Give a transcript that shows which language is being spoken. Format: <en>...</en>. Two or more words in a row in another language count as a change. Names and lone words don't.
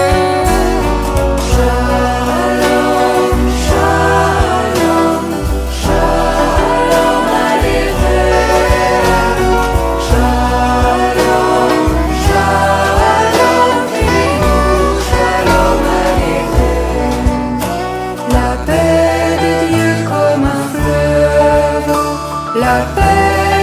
<he>שלום, שלום, שלום עליכם. שלום, שלום, אבינו, שלום עליכם.</he> <fr>La paix de Dieu comme un fleuve, la paix</fr>